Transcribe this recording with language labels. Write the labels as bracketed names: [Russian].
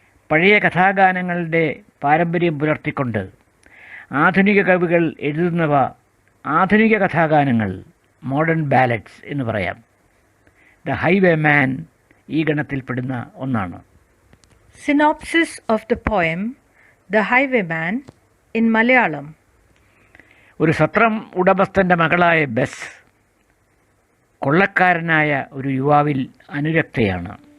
[Malayalam] പഴയ കഥാഗാനങ്ങളുടെ പാരമ്പര്യം പുലർത്തിക്കൊണ്ട് ആധുനിക കവികൾ എഴുതുന്നവ ആധുനിക കഥാഗാനങ്ങൾ, മോഡേൺ ബാലറ്റ്സ് എന്ന് പറയാം. ദ ഹൈവേമാൻ ഈ ഗണത്തിൽപ്പെടുന്ന ഒന്നാണ്. [English] Synopsis of the poem The Highwayman in Malayalam. [Malayalam] ഒരു സത്രം ഉടമസ്ഥൻ്റെ മകളായ ബെസ് കൊള്ളക്കാരനായ ഒരു യുവാവിൽ അനുരക്തയാണ്.